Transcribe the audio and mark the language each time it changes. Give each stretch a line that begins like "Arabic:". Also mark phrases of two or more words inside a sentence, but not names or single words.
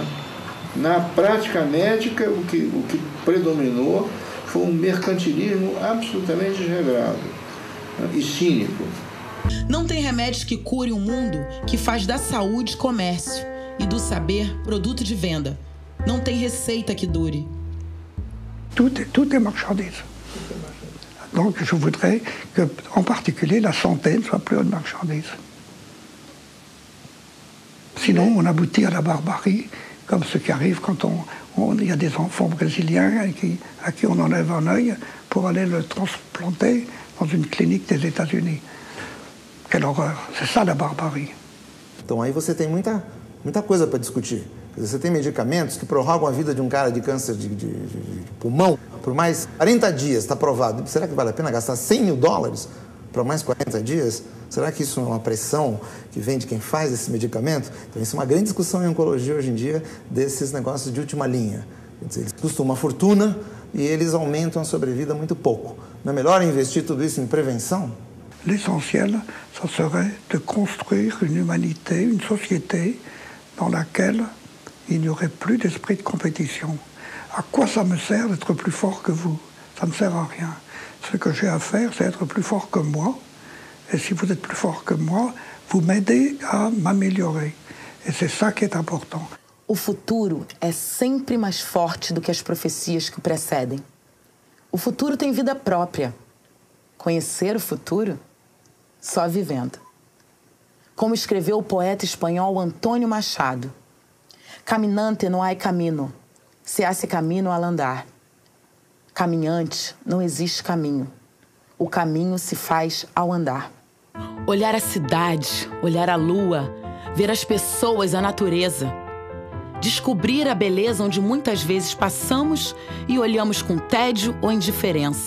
Portuguese: Na prática médica, o que predominou foi um mercantilismo absolutamente desregrado e cínico. Não tem remédios que curem um mundo que faz da saúde comércio e do saber produto de venda. Não tem receita que dure.
French: Tout est marchandise. Donc je voudrais que, en particulier, la santé ne soit plus une marchandise. Sinon, on aboutit à la barbarie, comme ce qui arrive quand il y a des enfants brésiliens à qui on enlève un œil pour aller le transplanter dans une clinique des États-Unis. Quelle horreur! C'est ça la barbarie.
Portuguese: Então aí você tem muita coisa para discutir. Você tem medicamentos que prorrogam a vida de um cara de câncer de pulmão por mais 40 dias, está provado. Será que vale a pena gastar $100 mil para mais 40 dias? Será que isso é uma pressão que vem de quem faz esse medicamento? Então isso é uma grande discussão em oncologia hoje em dia, desses negócios de última linha. Quer dizer, eles custam uma fortuna e eles aumentam a sobrevida muito pouco. Não é melhor investir tudo isso em prevenção?
French: L'essentiel, ça serait de construire une humanité, une société dans laquelle il n'y aurait plus d'esprit de compétition. À quoi ça me sert d'être plus fort que vous? Ça ne sert à rien. Ce que j'ai à faire, c'est être plus fort que moi. Et si vous êtes plus fort que moi, vous m'aidez à m'améliorer. Et c'est ça qui est important.
Portuguese: O futuro é sempre mais forte do que as profecias que o precedem. O futuro tem vida própria. Conhecer o futuro, só vivendo. Como escreveu o poeta espanhol Antônio Machado:
Spanish: Caminante no hay camino, se hace camino al andar.
Portuguese: Caminhante, não existe caminho. O caminho se faz ao andar. Olhar a cidade, olhar a lua, ver as pessoas, a natureza. Descobrir a beleza onde muitas vezes passamos e olhamos com tédio ou indiferença.